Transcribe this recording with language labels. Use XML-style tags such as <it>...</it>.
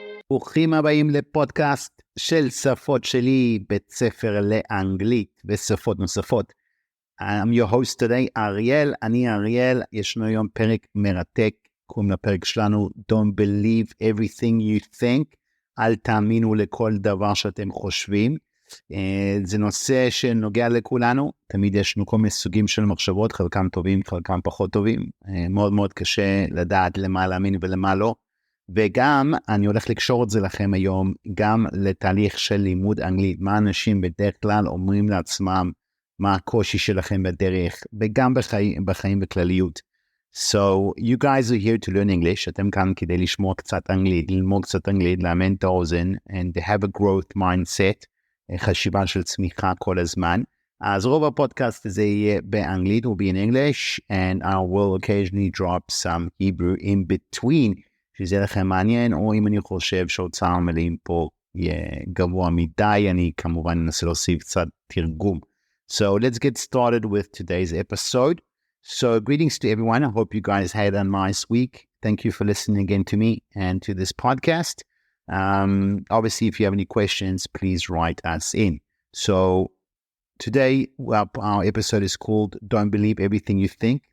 <he>ברוכים הבאים לפודקאסט של שפות-שלי, בית ספר לאנגלית ושפות נוספות.</he> <en>I'm your host today, אריאל.</en> <he>אני אריאל. ישנו היום פרק מרתק, קוראים לפרק שלנו</he> <en>Don't believe everything you think.</en> <he>אל תאמינו לכל דבר שאתם חושבים. זה נושא שנוגע לכולנו. תמיד ישנו כל מיני סוגים של מחשבות, חלקם טובים, חלקם פחות טובים. מאוד מאוד קשה לדעת למה להאמין ולמה לא. וגם אני הולך לקשור את זה לכם היום גם לתהליך של לימוד אנגלית, מה אנשים בדרך כלל אומרים לעצמם, מה הקושי שלכם בדרך, וגם בחיים בכלליות.</he> <en>So you guys are here to learn English,</en> <he>אתם כאן כדי לשמוע קצת אנגלית, ללמוד קצת אנגלית, לאמן את האוזן,</he> <en>and have a growth mindset,</en> <he>חשיבה של צמיחה כל הזמן. אז רוב הפודקאסט הזה יהיה באנגלית,</he> <en>will be in English, and I will occasionally drop some Hebrew in between,</en> <he>שזה לכם מעניין, או אם אני חושב שאוצר המילים פה יהיה גבוה מדי, אני כמובן אנסה להוסיף קצת תרגום.</he> <en>So let's get started with today's episode. So greetings to everyone. I hope you guys had a nice week. Thank you for listening again to me and to this podcast. Obviously, if you have any questions, please write us in. So today, our episode is called Don't Believe Everything You Think.</en>